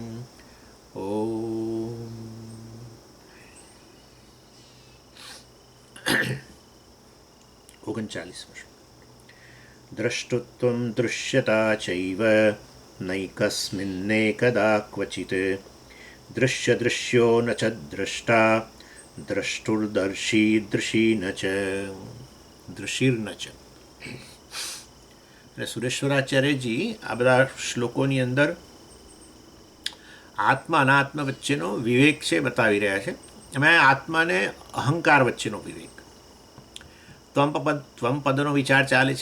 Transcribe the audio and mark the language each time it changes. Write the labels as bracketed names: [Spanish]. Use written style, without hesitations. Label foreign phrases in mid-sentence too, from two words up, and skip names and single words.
[Sanskrit] ॐ 39 द्रष्टुत्वं दृश्यता चैव नैकस्मिन्नेकदा क्वचित् दृश्यदृश्यो न च द्रष्टा द्रष्टुर्दर्शी दृशी न च दृशीर्न च। [Gujarati] એટલે સુરેશ્વરાચાર્યજી આ બધા શ્લોકોની અંદર આત્મા અનાત્મા વચ્ચેનો વિવેક છે બતાવી રહ્યા છે. એમાં આત્માને અહંકાર વચ્ચેનો વિવેક. ત્વમ પદનો વિચાર ચાલે છે.